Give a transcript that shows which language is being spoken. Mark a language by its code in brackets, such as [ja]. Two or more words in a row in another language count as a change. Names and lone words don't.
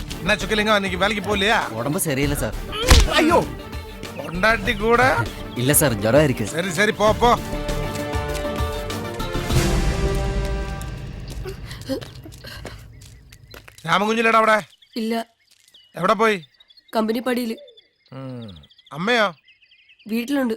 [ta] என்ன சுக்கலிங்க இன்னைக்கு வேலைக்கு போகலையா? உடம்பு சரியில்லை சார். ஐயோ, பொண்டாட்டி கூட இல்ல சார், ஜுரம் இருக்கு. சரி சரி போ போ. [ml] രാമകുഞ്ഞിലേടാ അവിടെ? ഇല്ല. എവിടെ പോയി? കമ്പനി പടിയില്. അമ്മയോ? വീട്ടിലുണ്ട്.